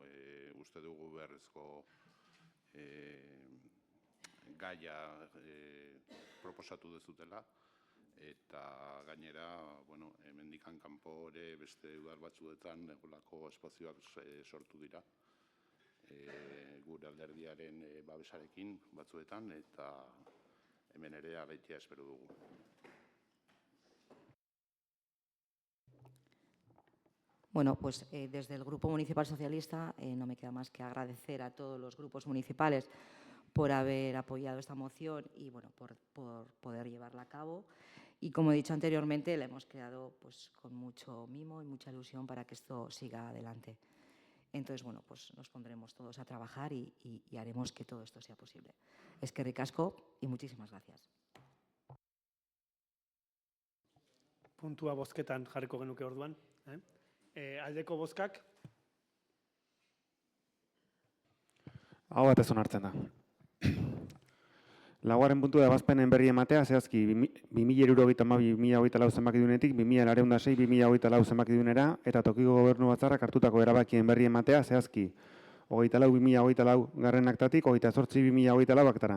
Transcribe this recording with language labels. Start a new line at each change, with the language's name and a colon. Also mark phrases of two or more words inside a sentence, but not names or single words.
Basque: Uste dugu beharrezko gaia proposatu dezutela eta gainera, hemendikan kanpo ere beste udal batzuetan egolako espazioak sortu dira. Gure alderdiaren babesarekin batzuetan eta hemen ere alaitea espero dugu.
Spanish: Bueno, pues desde el Grupo Municipal Socialista no me queda más que agradecer a todos los grupos municipales por haber apoyado esta moción y por poder llevarla a cabo. Y como he dicho anteriormente, la hemos creado pues con mucho mimo y mucha ilusión para que esto siga adelante. Entonces, pues nos pondremos todos a trabajar y haremos que todo esto sea posible.
Basque: Eskerrik asko
Spanish: y muchísimas gracias.
Basque: Puntua bozketan jarriko genuke orduan. Aldeko bozkak? Hau batez onartzen da. Laugarren puntua ebazpenen berri ematea, zehazki 2072-2024 zenbakidunetik 2206-2024 zenbakidunera eta tokiko gobernu batzarrak hartutako erabakien berri ematea, zehazki 24-2024 garren aktatik 28-2024 aktara.